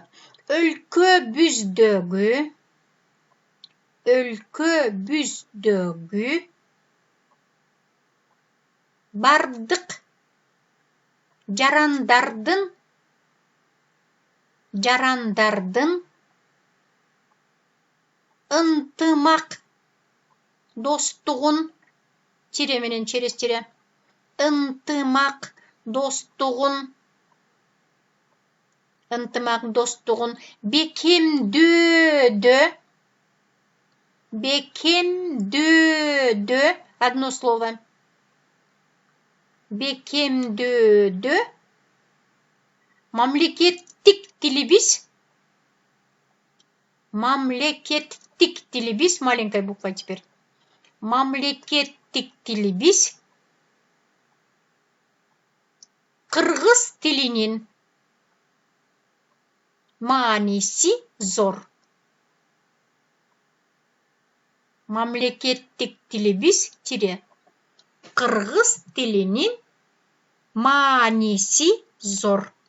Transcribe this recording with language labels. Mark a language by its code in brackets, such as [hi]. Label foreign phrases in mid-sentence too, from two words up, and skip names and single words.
[ky] Өлкөбүздөгү бардык жарандардын ынтымак достугун тире менен [ru] через тире [ky] ынтымак достугун бекемдөөдө [ru] одно слово [ky] бекемдөөдө мамлекеттик тилибиз [ru] маленькая буква теперь [ky] мамлекеттик тилибиз кыргыз тилинин мааниси зор. Мамлекеттик тилибиз тире кыргыз тилинин мааниси зор.